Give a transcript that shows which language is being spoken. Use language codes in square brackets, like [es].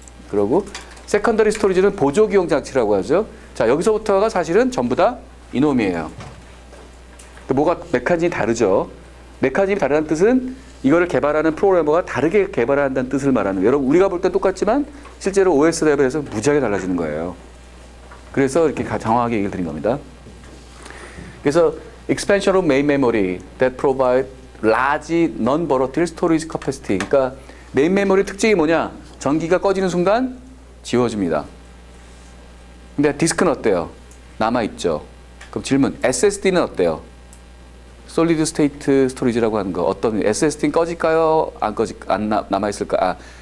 [ko] 그리고 secondary storage는 보조 기용 장치라고 하죠. 자, 여기서부터가 사실은 전부 다 이놈이에요. 뭐가 메커니즘이 다르죠. 메커니즘이 다르다는 뜻은 이거를 개발하는 프로그래머가 다르게 개발한다는 뜻을 말하는 거예요. 여러분, 우리가 볼 때 똑같지만 실제로 OS 레벨에서 무지하게 달라지는 거예요. 그래서 이렇게 장황하게 얘기를 드린 겁니다. 그래서 [en] expansion of main memory that provide large non-volatile storage capacity. [ko] 그러니까 메인 메모리 특징이 뭐냐? 전기가 꺼지는 순간 지워집니다. 근데 디스크는 어때요? 남아있죠. 그럼 질문, SSD는 어때요? 솔리드 스테이트 스토리지라고 하는 거. 어떤 SSD는 꺼질까요? 안 남아있을까?